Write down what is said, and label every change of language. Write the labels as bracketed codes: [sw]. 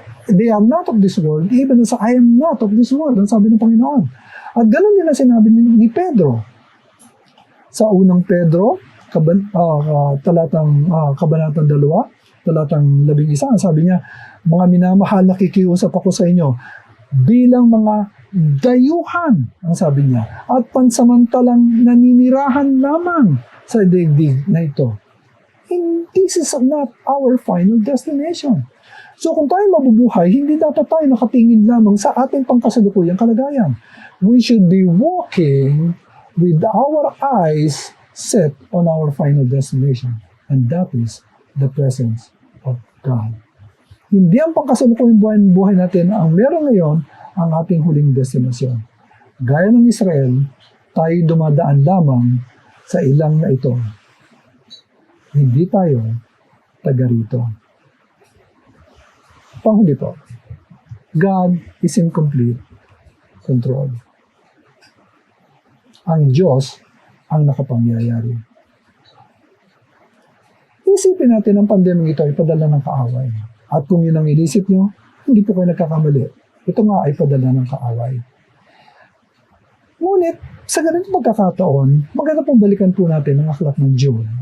[en] They are not of this world, even as I am not of this world, [tl] ang sabi ng Panginoon. At ganoon din ang sinabi ni Pedro. Sa unang Pedro, kabanatang 2, talatang 11, ang sabi niya, mga minamahal, nakikiusap ako sa inyo, bilang mga dayuhan, ang sabi niya, at pansamantalang naninirahan lamang sa daigdig na ito. [en] And this is not our final destination. [tl] So kung tayo mabubuhay, hindi dapat tayo nakatingin lamang sa ating pangkasalukuyang kalagayan. [en] We should be walking with our eyes set on our final destination. And that is the presence of God. [tl] Hindi ang pangkasalukuyang buhay natin ang meron ngayon ang ating huling destinasyon. Gaya ng Israel, tayo dumadaan lamang sa ilang na ito. Hindi tayo taga rito. Panghuli po, [en] God is in complete control. [tl] Ang Diyos ang nakapangyayari. Isipin natin ang pandemya ito ay padala ng kaaway. At kung yun ang inisip nyo, hindi po kayo nagkakamali. Ito nga ay padala ng kaaway. Ngunit, sa ganitong pagkakataon, maganda pong balikan po natin ang aklat ng Job.